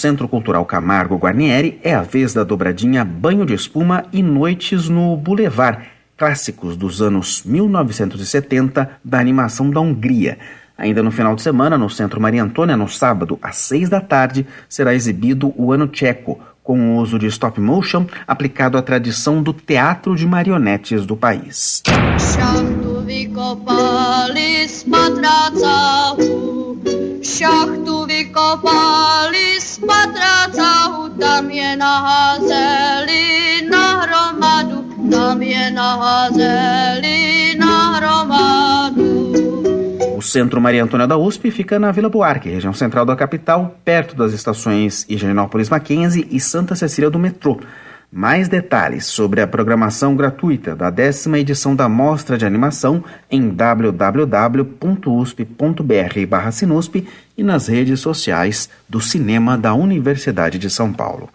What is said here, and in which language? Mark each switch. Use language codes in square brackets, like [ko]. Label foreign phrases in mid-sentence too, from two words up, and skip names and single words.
[pt] Centro Cultural Camargo Guarnieri, é a vez da dobradinha Banho de Espuma e Noites no Boulevard, clássicos dos anos 1970 da animação da Hungria. Ainda no final de semana, no Centro Maria Antônia, no sábado, às 18h, será exibido o Ano Tcheco, com o uso de [en] stop motion [pt] aplicado à tradição do teatro de marionetes do país. [cs] Šachtu vykopali z patracahu, tam je naházeli na hromadu, tam je naházeli na hromadu. [pt] O Centro Maria Antônia da USP fica na Vila Buarque, região central da capital, perto das estações Higienópolis Mackenzie e Santa Cecília do metrô. Mais detalhes sobre a programação gratuita da 10ª edição da Mostra de Animação em www.usp.br/sinusp e nas redes sociais do Cinema da Universidade de São Paulo.